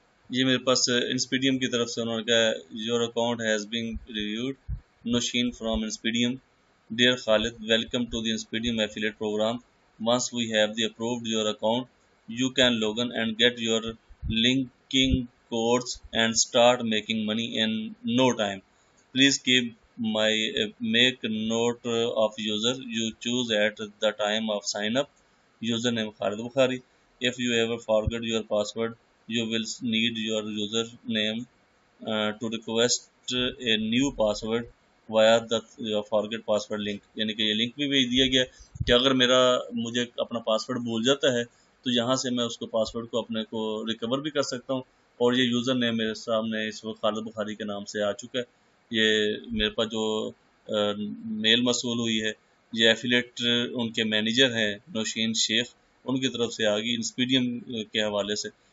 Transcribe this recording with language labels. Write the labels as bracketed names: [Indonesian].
[Urdu] یہ میرے پاس انسپیڈیم کی طرف سے انہوں نے کہا [English] Your account has been reviewed Nosheen from Inspedium. Dear Khalid, welcome to the Inspedium affiliate program. Once we have the approved your account, you can log in and get your linking codes and start making money in no time. Please make note of user you choose at the time of sign up. Username Khalid Bukhari. If you ever forget your password, you will need your username to request a new password via the forget password link. [Urdu] یعنی کہ یہ link بھی بھیج دیا گیا کہ اگر مجھے اپنا پاسورڈ بھول جاتا ہے تو یہاں سے میں اس کو پاسورڈ کو اپنے کو ریکور بھی کر سکتا ہوں. اور یہ یوزر نیم میرے سامنے اس وقت خالد بخاری کے نام سے آ چکا ہے. یہ میرے پاس جو میل موصول ہوئی ہے یہ ایفیلیٹ ان کے مینیجر ہیں نوشین شیخ، ان کی طرف سے آ گئی انسپیڈیم کے حوالے سے.